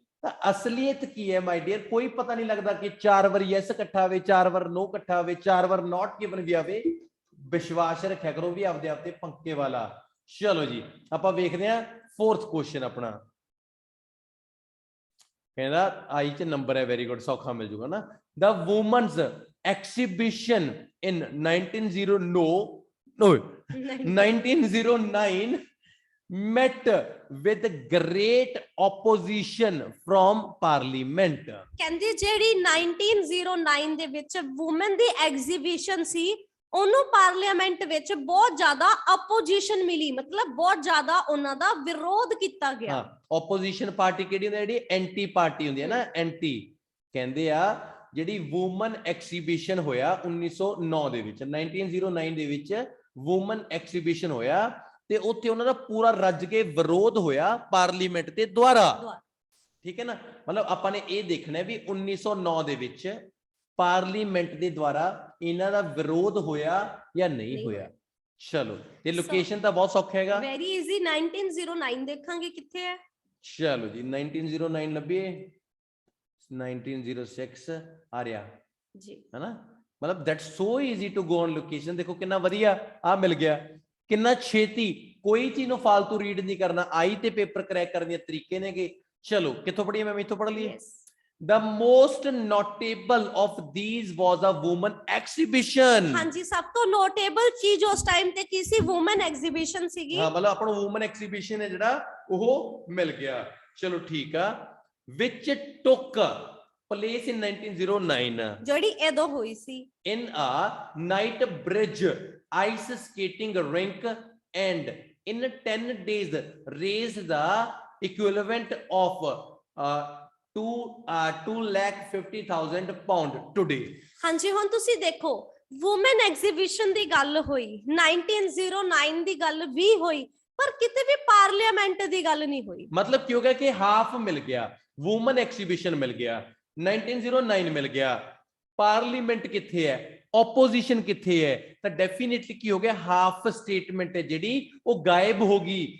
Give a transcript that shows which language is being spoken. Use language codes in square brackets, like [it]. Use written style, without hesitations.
[pa] ਤਾਂ ਅਸਲੀਅਤ ਕੀ ਹੈ ਮਾਈ ਡੀਅਰ, ਕੋਈ ਪਤਾ ਨਹੀਂ ਲੱਗਦਾ ਕਿ 4 ਵਾਰ ਯੈਸ ਇਕੱਠਾ ਆਵੇ, 4 ਵਾਰ ਨੋ ਇਕੱਠਾ ਆਵੇ, 4 ਵਾਰ ਨਾਟ ਗਿਵਨ ਵੀ ਆਵੇ। ਵਿਸ਼ਵਾਸ ਰੱਖਿਆ ਕਰੋ ਵੀ ਆਪਦੇ ਆਪ ਤੇ ਪੰਕੇ ਵਾਲਾ। ਚਲੋ ਜੀ ਆਪਾਂ ਵੇਖਦੇ ਹਾਂ 4th ਕੁਐਸਚਨ ਆਪਣਾ। ਕਹਿੰਦਾ ਆਈ ਚ ਨੰਬਰ ਹੈ, ਵੈਰੀ ਗੁੱਡ, ਸੌਖਾ ਮਿਲ ਜੂਗਾ ਨਾ। [en] The women's exhibition in 1909 met with great opposition from parliament। [pa] ਕਹਿੰਦੀ ਜਿਹੜੀ 1909 ਦੇ ਵਿੱਚ ਵੂਮਨ ਦੀ ਐਗਜ਼ੀਬਿਸ਼ਨ ਸੀ, ਉਹਨੂੰ ਪਾਰਲੀਮੈਂਟ ਵਿੱਚ ਬਹੁਤ ਜ਼ਿਆਦਾ ਆਪੋਜੀਸ਼ਨ ਮਿਲੀ, ਮਤਲਬ ਬਹੁਤ ਜ਼ਿਆਦਾ ਉਹਨਾਂ ਦਾ ਵਿਰੋਧ ਕੀਤਾ ਗਿਆ। ਹਾਂ, ਆਪੋਜੀਸ਼ਨ ਪਾਰਟੀ ਕਿਹੜੀ ਹੁੰਦੀ ਹੈ, ਜਿਹੜੀ ਐਂਟੀ ਪਾਰਟੀ ਹੁੰਦੀ ਹੈ ਨਾ, ਐਂਟੀ। ਕਹਿੰਦੇ ਆ ਜਿਹੜੀ ਵੂਮਨ ਐਗਜ਼ੀਬਿਸ਼ਨ ਹੋਇਆ 1909 ਦੇ ਵਿੱਚ, 1909 ਦੇ ਵਿੱਚ ਵੂਮਨ ਐਗਜ਼ੀਬਿਸ਼ਨ ਹੋਇਆ ਤੇ ਉੱਥੇ ਉਹਨਾਂ ਦਾ ਪੂਰਾ ਰੱਜ ਕੇ ਵਿਰੋਧ ਹੋਇਆ ਪਾਰਲੀਮੈਂਟ ਦੇ ਦੁਆਰਾ। ਠੀਕ ਹੈ ਨਾ, ਮਤਲਬ ਆਪਾਂ ਨੇ ਇਹ ਦੇਖਣਾ ਵੀ 1909 ਦੇ ਵਿੱਚ ਪਾਰਲੀਮੈਂਟ ਦੇ ਦੁਆਰਾ ਇਹਨਾਂ ਦਾ ਵਿਰੋਧ ਹੋਇਆ ਜਾਂ ਨਹੀਂ ਹੋਇਆ। ਚਲੋ ਤੇ ਲੋਕੇਸ਼ਨ ਤਾਂ ਬਹੁਤ ਸੌਖਾ ਹੈਗਾ, ਵੈਰੀ ਈਜ਼ੀ। 1909 ਦੇਖਾਂਗੇ ਕਿੱਥੇ ਹੈ। ਚਲੋ ਜੀ 1909 ਲੱਭੀਏ, 1906 ਆ ਰਿਹਾ ਜੀ, ਹੈ ਨਾ। ਮਤਲਬ [en] That's so easy to go on location. [pa] ਦੇਖੋ ਕਿੰਨਾ ਵਧੀਆ ਆ ਮਿਲ ਗਿਆ, ਕਿੰਨਾ ਛੇਤੀ, ਕੋਈ ਚੀਜ਼ ਨੂੰ ਫਾਲਤੂ ਰੀਡ ਨਹੀਂ ਕਰਨਾ, ਆਈ ਤੇ ਪੇਪਰ ਕਰੈਕ ਕਰਨ ਦੇ ਤਰੀਕੇ ਨੇਗੇ। ਚਲੋ ਕਿੱਥੋਂ ਪੜ੍ਹੀਏ, ਮੈਂ ਇੱਥੋਂ ਪੜ੍ਹ ਲਈਏ। [en] The most notable of these was a woman exhibition। [pa] ਹਾਂਜੀ, ਸਭ ਤੋਂ ਨੋਟੇਬਲ ਚੀਜ਼ ਉਸ ਟਾਈਮ ਤੇ ਕੀ ਸੀ, ਵੂਮਨ ਐਗਜ਼ੀਬਿਸ਼ਨ ਸੀਗੀ। ਹਾਂ, ਮਤਲਬ ਆਪਾਂ ਨੂੰ ਵੂਮਨ ਐਗਜ਼ੀਬਿਸ਼ਨ ਹੈ ਜਿਹੜਾ ਉਹ ਮਿਲ ਗਿਆ। ਚਲੋ ਠੀਕ ਆ। [en] which took place in 1909 [pa] ਜਿਹੜੀ ਇਹਦੋਂ ਹੋਈ ਸੀ [en] in a night bridge ice skating rink and in 10 days raised the equivalent of 2,50,000 pound today। [pa] ਹਾਂਜੀ, ਹੁਣ ਤੁਸੀਂ ਦੇਖੋ ਵੂਮਨ ਐਗਜ਼ੀਬਿਸ਼ਨ ਦੀ ਗੱਲ ਹੋਈ, 1909 ਦੀ ਗੱਲ ਵੀ ਹੋਈ, ਪਰ ਕਿਤੇ ਵੀ ਪਾਰਲੀਮੈਂਟ ਦੀ ਗੱਲ ਨਹੀਂ ਹੋਈ। ਮਤਲਬ ਕੀ ਹੋ ਗਿਆ ਕਿ ਹਾਫ ਮਿਲ ਗਿਆ, ਵੂਮਨ ਐਗਜ਼ੀਬਿਸ਼ਨ ਮਿਲ ਗਿਆ, 1909 ਮਿਲ ਗਿਆ, ਪਾਰਲੀਮੈਂਟ ਕਿੱਥੇ ਹੈ, ਆਪੋਜੀਸ਼ਨ ਕਿੱਥੇ ਹੈ, ਤਾਂ ਡੈਫੀਨਿਟਲੀ ਕੀ ਹੋ ਗਿਆ, ਹਾਫ ਸਟੇਟਮੈਂਟ ਹੈ ਜਿਹੜੀ ਉਹ ਗਾਇਬ ਹੋ ਗਈ।